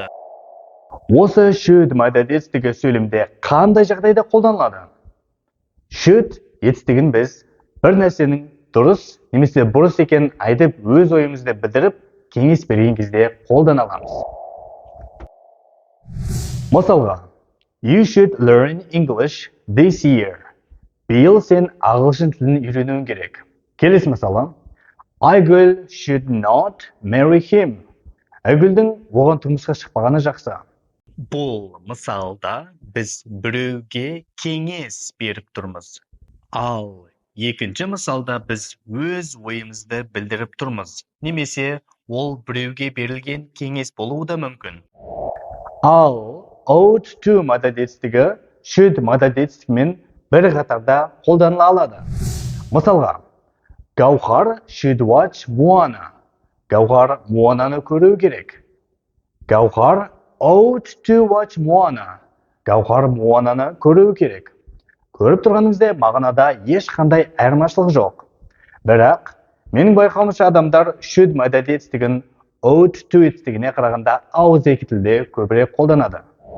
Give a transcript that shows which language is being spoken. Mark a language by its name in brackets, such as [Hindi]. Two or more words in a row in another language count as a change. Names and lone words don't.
[Kazakh] Осы should модальді етістігі сөйлемде қандай жағдайда қолданылады? Should етістігін біз бір нәрсенің дұрыс немесе бұрыс екенін айтып өз ойымызды білдіріп, кеңес берген кезде қолдана аламыз. Мысалға, [English] You should learn English this year. [Kazakh] Биыл сен ағылшын тілін үйренуің керек. Келесі мысалы, [English] Айгүл should not marry him. [Kazakh] Айгүлдің оған тұрмысқа шықпағаны жақсы. Бұл мысалда біз біреуге кеңес беріп тұрмыз. Ал екінші мысалда біз өз ойымызды білдіріп тұрмыз. Немесе ол біреуге берілген кеңес болуы да мүмкін. Ал [English] ought to [Kazakh] модальді етістігі should модальді етістігімен бір қатарда қолданыла алады. [English] Мысалға, Гаухар should watch Moana. [Kazakh] Гаухар Моананы көру керек. [English] Гаухар ought to watch Moana. [Kazakh] Гаухар Моананы көру керек. Көріп тұрғаныңызда мағынада ешқандай айырмашылық жоқ. Бірақ Менің байқауымша адамдар should модаль етістігін [English] ought to [Kazakh] етістігіне қарағанда ауызекі тілде көбірек қолданады.